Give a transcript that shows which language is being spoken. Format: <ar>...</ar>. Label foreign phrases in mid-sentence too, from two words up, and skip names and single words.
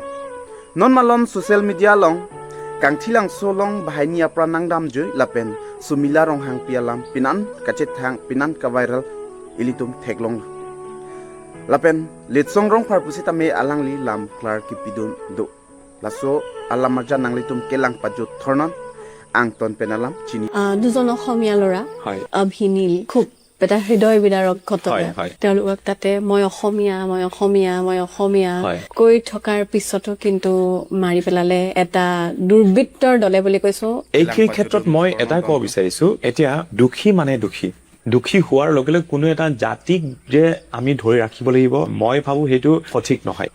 <mjw>Non malon social media long kang thilang solong bahai apra nangdam ju lapen sumila rong hang pialam pinan kachet hang pinan ka viral ilitum theklong. Lapen litsong rong pharpusi tame alang li lam klar ki pidun do. Laso alam marja nang litum kelang pajut thornon ang ton penalam chini.</mjw> <as>দুজন অসমীয়া ল'ৰা হয় অভিনীল খুব এটা হৃদয় বিদাৰক ঘটনা হয়। তেওঁলোকক তাতে মই অসমীয়া হয়। কৈ থকাৰ পিছতো কিন্তু মাৰি পেলালে এটা দুৰ্বৃত্তৰ দলে বুলি কৈছো। এইখিনি ক্ষেত্ৰত মই এটাই ক'ব বিচাৰিছো এতিয়া দুখী মানে দুখী হোৱাৰ লগে লগে কোনো এটা জাতিক যে আমি ধৰি ৰাখিব লাগিব মই ভাবো সেইটো সঠিক নহয়।</as>